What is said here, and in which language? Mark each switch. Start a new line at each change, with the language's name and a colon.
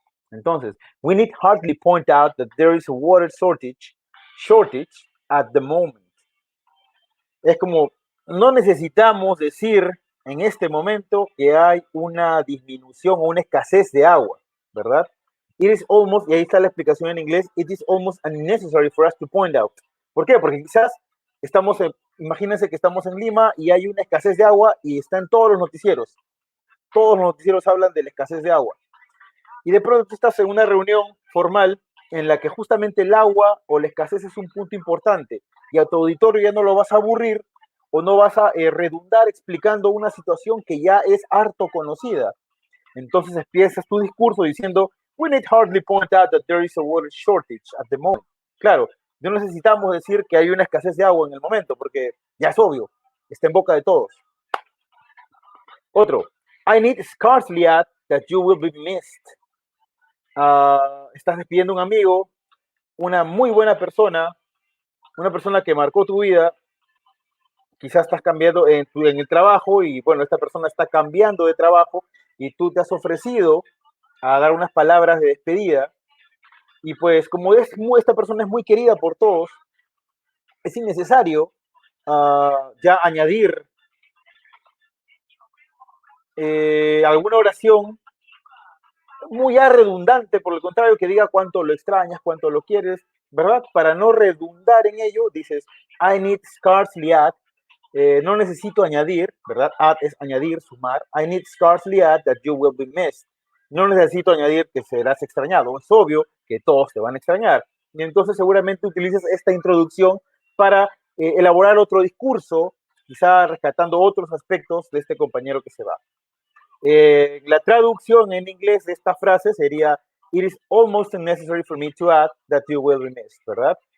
Spanish: Entonces,
English: we need hardly point out that there is a water shortage at the moment.
Spanish: Es como, no necesitamos decir en este momento que hay una disminución o una escasez de agua, ¿verdad?
English: It is almost,
Spanish: y ahí está la explicación en inglés,
English: it is almost unnecessary for us to point out.
Spanish: ¿Por qué? Porque quizás imagínense que estamos en Lima y hay una escasez de agua y está en todos los noticieros. Todos los noticieros hablan de la escasez de agua. Y de pronto tú estás en una reunión formal en la que justamente el agua o la escasez es un punto importante y a tu auditorio ya no lo vas a aburrir o no vas a redundar explicando una situación que ya es harto conocida. Entonces empiezas tu discurso diciendo,
English: we need hardly point out that there is a water shortage at the moment.
Spanish: Claro, no necesitamos decir que hay una escasez de agua en el momento, porque ya es obvio, está en boca de todos. Otro,
English: I need scarcely add that you will be missed.
Spanish: Estás despidiendo a un amigo, una muy buena persona, una persona que marcó tu vida. Quizás estás cambiando en el trabajo y bueno, esta persona está cambiando de trabajo y tú te has ofrecido a dar unas palabras de despedida y pues como esta persona es muy querida por todos, es innecesario ya añadir alguna oración muy ya redundante, por el contrario, que diga cuánto lo extrañas, cuánto lo quieres, ¿verdad? Para no redundar en ello, dices,
English: I need scarcely add,
Spanish: no necesito añadir, ¿verdad? Add es añadir, sumar.
English: I need scarcely add that you will be missed.
Spanish: No necesito añadir que serás extrañado. Es obvio que todos te van a extrañar. Y entonces seguramente utilizas esta introducción para elaborar otro discurso, quizá rescatando otros aspectos de este compañero que se va. La traducción en inglés de esta frase sería,
English: it is almost unnecessary for me to add that you will be missed,
Spanish: ¿verdad?